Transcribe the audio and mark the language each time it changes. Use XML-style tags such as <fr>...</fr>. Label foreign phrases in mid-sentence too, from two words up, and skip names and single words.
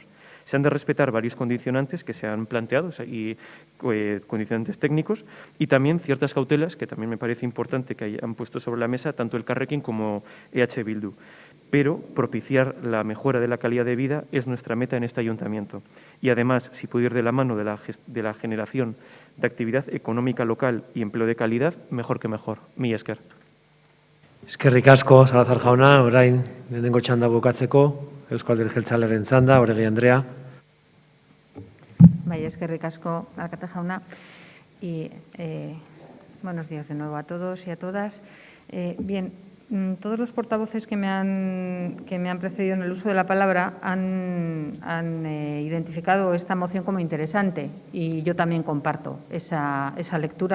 <es>Se han de respetar varios condicionantes que se han planteado y condicionantes técnicos y también ciertas cautelas que también me parece importante que hayan puesto sobre la mesa tanto el Carrequín como EH Bildu. Pero propiciar la mejora de la calidad de vida es nuestra meta en este ayuntamiento. Y además, si puede ir de la mano de la generación de actividad económica local y empleo de calidad, mejor que mejor.</es> <eu>Mila esker. Eskerrik asko, Salazar jauna, orain lehenengo txanda bukatzeko, Eusko Alderdi Jeltzalearen txanda, Oregi Andrea. Bai, eskerrik asko, alkate jauna.</eu> <es>Y buenos días de nuevo a todos y a todas. Bien, todos los portavoces que me han precedido en el uso de la palabra han identificado esta moción como interesante y yo también comparto esa lectura.</es>